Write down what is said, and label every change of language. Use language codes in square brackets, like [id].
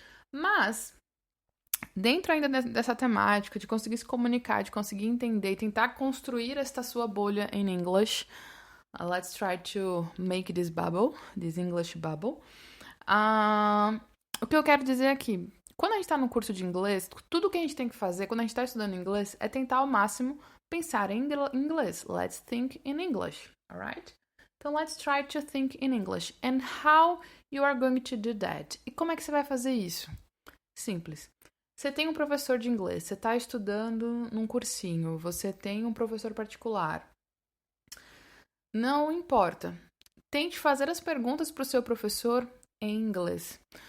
[pt] Mas, dentro ainda dessa temática de conseguir se comunicar, de conseguir entender e tentar construir esta sua bolha em English, [en] let's try to make this bubble, this English bubble. [pt] O que eu quero dizer aqui, quando a gente está no curso de inglês, tudo que a gente tem que fazer quando a gente está estudando inglês é tentar ao máximo pensar em inglês. [en] Let's think in English, alright? Então, let's try to think in English. And how you are going to do that? [pt] E como é que você vai fazer isso? Simples. Você tem um professor de inglês, você está estudando num cursinho, você tem um professor particular. Não importa. Tente fazer as perguntas para o seu professor em inglês.